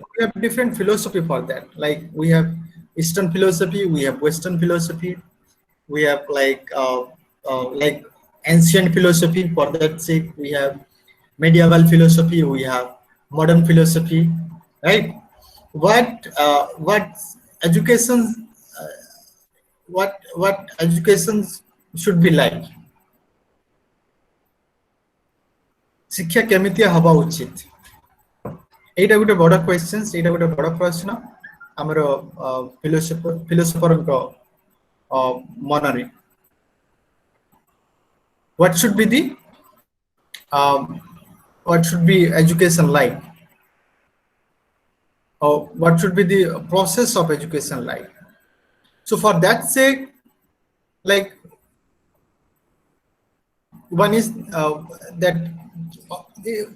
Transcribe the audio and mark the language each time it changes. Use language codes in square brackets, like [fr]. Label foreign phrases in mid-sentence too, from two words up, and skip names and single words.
[en] We have different philosophy for that. Like we have Eastern philosophy, we have Western philosophy, we have like ancient philosophy. For that sake, we have medieval philosophy, we have modern philosophy, right? What education what education should be like? [or] ଶିକ୍ଷା କେମିତି ହବା ଉଚିତ? এইটা ଗୋଟେ ବଡ଼ କ୍ୱେଶ୍ଚନ୍ସ, এইଟା ଗୋଟେ ବଡ଼ ପ୍ରଶ୍ନ ଆମର ଫିଲୋସଫରଙ୍କ ମନରେ। [en] What should be the what should be education like, or what should be the process of education like? So for that sake, like one is that the